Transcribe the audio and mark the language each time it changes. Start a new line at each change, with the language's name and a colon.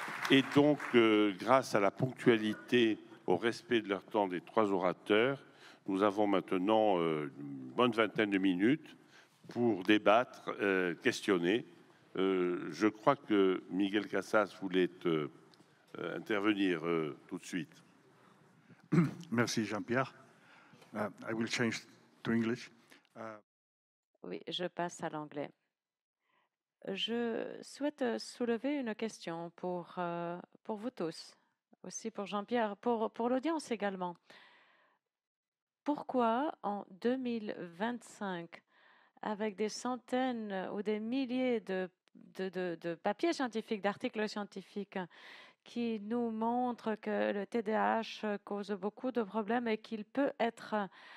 French: Et donc, grâce à la ponctualité, au respect de leur temps des trois orateurs, nous avons maintenant une bonne vingtaine de minutes pour débattre, questionner. Je crois que Miguel Casas voulait intervenir tout de suite. Merci Jean-Pierre.
English: I will change to English.
French: Oui, je passe à l'anglais. Je souhaite soulever une question pour vous tous, aussi pour Jean-Pierre, pour l'audience également. Pourquoi en 2025, avec des centaines ou des milliers de papiers scientifiques, d'articles scientifiques qui nous montrent que le TDAH cause beaucoup de problèmes et qu'il peut être